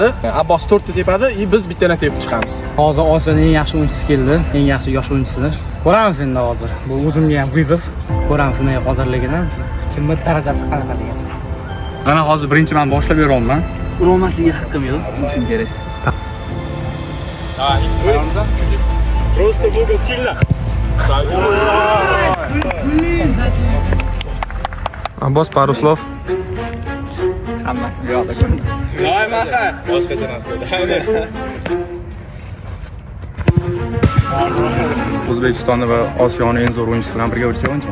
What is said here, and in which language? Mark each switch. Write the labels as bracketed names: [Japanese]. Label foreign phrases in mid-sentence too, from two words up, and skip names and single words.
[Uzbek] Abbos 4 ta tepadi, biz bittani tepib chiqamiz. Hozir Osiyoning eng yaxshi o'yinchisi keldi. Eng yaxshi yosh o'yinchisi. Ko'ramiz endi hozir. Bu o'zimga ham vizov. Ko'ramiz nima hozirligini. Kimni darajasi qanaqaligini. Mana hozir birinchi men boshlab beryapman. Urolmasligiga haqqim yo'q. Shun kerak. [Russian] Просто Бога сильно. Abbos, пару слов. [Uzbek] Hammasi bu yoqda ko'rdi. Давай, Маха. Boshqacha narsa. O'zbekistonni va Osiyoning eng zo'r o'yinchisi bilan birga o'ynayapman.